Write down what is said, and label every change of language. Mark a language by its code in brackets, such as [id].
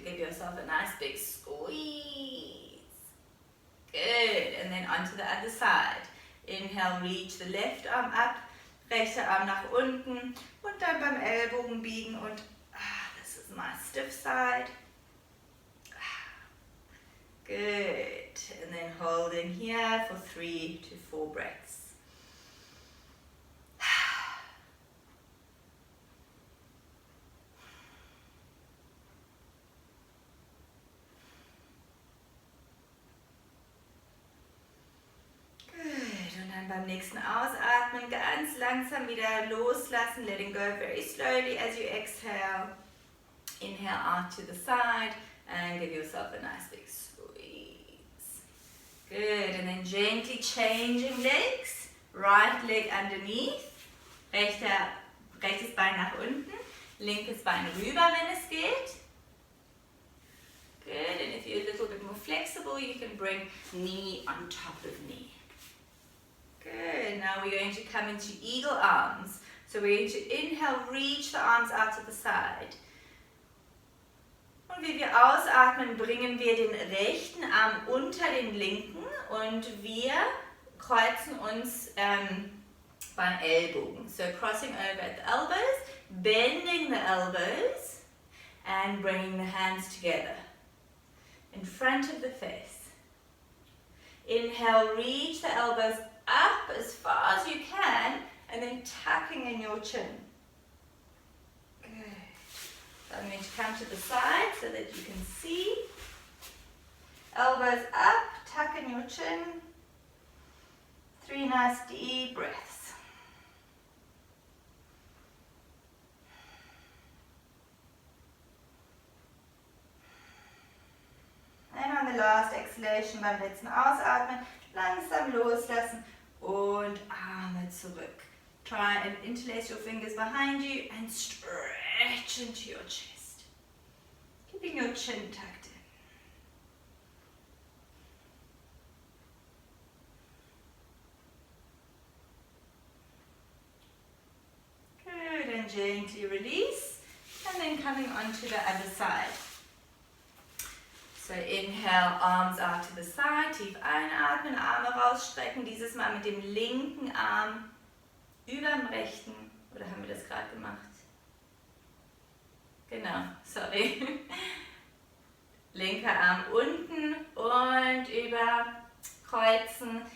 [en] Give yourself a nice big squeeze. Good, and then onto the other side. Inhale, reach the left arm up, [de] rechter Arm nach unten und dann beim Ellbogen biegen und [en] this is my stiff side. Good, and then hold in here for 3 to 4 breaths. [de] Good, und dann beim nächsten Ausatmen ganz langsam wieder loslassen, [en] letting go very slowly as you exhale. Inhale out to the side and give yourself a nice big squeeze. Good, and then gently changing legs. Right leg underneath. [de] Rechtes Bein nach unten. Linkes Bein rüber, wenn es geht. [en] Good, and if you're a little bit more flexible, you can bring knee on top of knee. Good, now we're going to come into eagle arms. So we're going to inhale, reach the arms out to the side. [de] Und wie wir ausatmen, bringen wir den rechten Arm unter den linken und wir kreuzen uns beim Ellbogen. [en] So crossing over at the elbows, bending the elbows and bringing the hands together in front of the face. Inhale, reach the elbows up as far as you can and then tucking in your chin. So I'm going to come to the side so that you can see. Elbows up, tuck in your chin. 3 nice deep breaths. And on the last exhalation, [de] beim letzten Ausatmen, langsam loslassen und Arme zurück. [en] Try and interlace your fingers behind you and stretch into your chest. Keeping your chin tucked in. Good, and gently release, and then coming on to the other side. So inhale, arms out to the side, [de] tief einatmen, Arme rausstrecken, dieses Mal mit dem linken Arm über dem rechten, oder haben wir das gerade gemacht? Genau, sorry. Linker Arm unten und über kreuzen.